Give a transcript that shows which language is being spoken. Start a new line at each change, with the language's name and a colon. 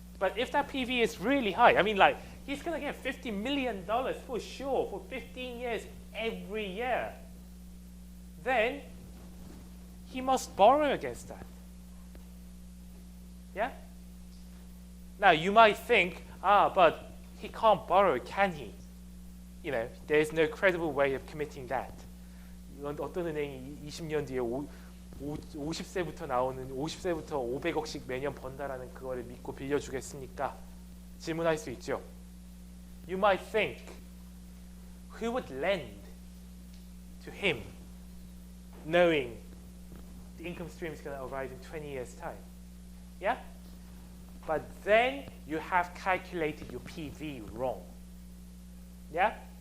English: But if that PV is really high, I mean, like, he's going to get $50 million for sure for 15 years every year, then he must borrow against that. Yeah? Now, you might think, but he can't borrow, can he? There's no credible way of committing that.
Korean: 어떤 은행이 20년 뒤에 50세부터 나오는 50세부터 500억씩 매년 번다라는 그거를 믿고 빌려주겠습니까? 질문할 수 있죠.
English: You might think, who would lend to him knowing the income stream is going to arrive in 20 years' time? Yeah? But then you have calculated your PV wrong. Yeah?